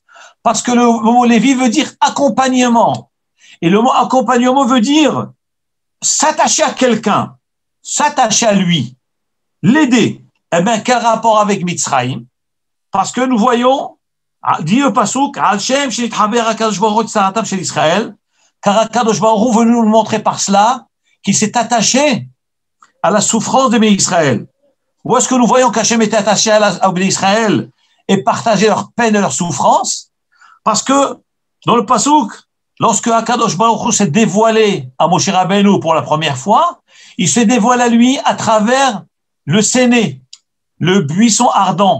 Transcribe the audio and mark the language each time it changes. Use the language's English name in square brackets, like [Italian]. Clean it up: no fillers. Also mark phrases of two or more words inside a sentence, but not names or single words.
[French] Parce que le mot Lévi veut dire accompagnement. Et le mot accompagnement veut dire s'attacher à quelqu'un, s'attacher à lui, l'aider. Eh bien, quel rapport avec Mitzrayim? Parce que nous voyons, dit le Pasuk, [Hebrew] על שם שנתחבר הקדוש ברוך הוא צרתם של ישראל, [French] car HaKadosh Baruch Hu veut nous montrer par cela qu'il s'est attaché à la souffrance des Béné Israël. Où est-ce que nous voyons qu'Hachem était attaché à Béné Israël et partageait leur peine et leur souffrance? Parce que dans le Pasuk, lorsque HaKadosh Baruch Hu s'est dévoilé à Moshe Rabbeinu pour la première fois, il s'est dévoilé à lui à travers le séné, le buisson ardent.